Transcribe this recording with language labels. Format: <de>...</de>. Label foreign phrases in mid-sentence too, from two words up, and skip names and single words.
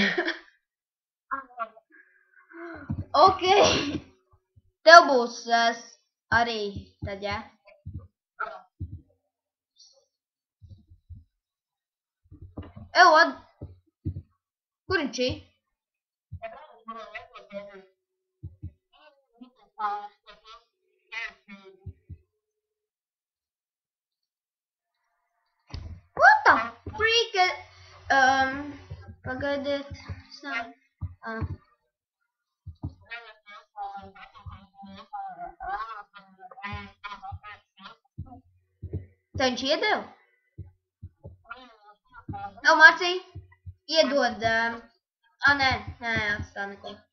<lv>Ok. Tev būs arī tad, jā? Kur viņš ir?</lv> <en>What the freak?</en> <lv>Pagaidiet. Tā viņš iedeva? Mārcī, iedod, nē, atstā neko.</lv>